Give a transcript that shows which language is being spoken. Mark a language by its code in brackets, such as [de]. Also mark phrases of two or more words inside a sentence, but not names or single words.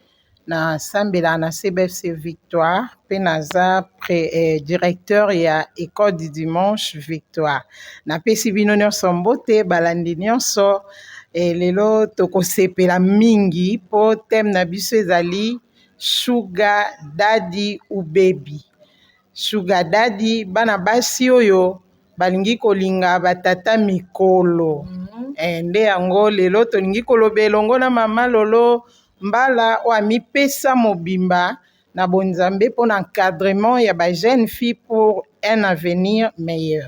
[ln] na sambela na CBFC Victoire pe naza directeur ya [fr] école du dimanche [ln] Victoire na pesi bino nyonso mbote balandi nyonso lelo tokosepela mingi po thème na biso ezali [en] sugar daddy [ln] ou [en] baby. Sugar daddy [ln] bana basi oyo balingi kolinga batata mikolo nde yango lelo tolingi koloba elongo na mama Lolo Mbala o amipesa mobimba na bonzambe [fr] pour l'encadrement [ln] ya ba jeune fille [fr] pour un avenir meilleur.